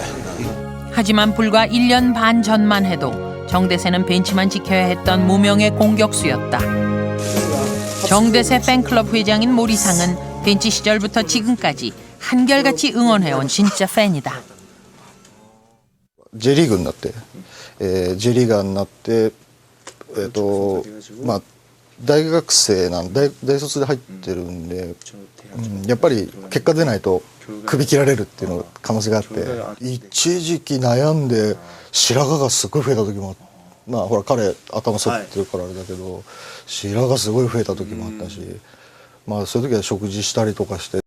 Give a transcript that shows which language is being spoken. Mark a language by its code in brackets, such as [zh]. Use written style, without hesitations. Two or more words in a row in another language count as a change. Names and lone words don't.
[ko] 하지만 불과 1년 반 전만 해도 정대세는 벤치만 지켜야 했던 무명의 공격수였다. 정대세 팬클럽 회장인 모리상은 벤치 시절부터 지금까지 한결같이 응원해온 진짜 팬이다. [ja] J리그 になって、J리ーガーになって、大学生大卒で入ってるんで、やっぱり結果出ないと首切られるっていうの可能性があって、一時期悩んで白髪がすごい増えた時もほら彼頭剃ってるからあれだけど、白髪すごい増えた時もあったし、そういう時は食事したりとかして。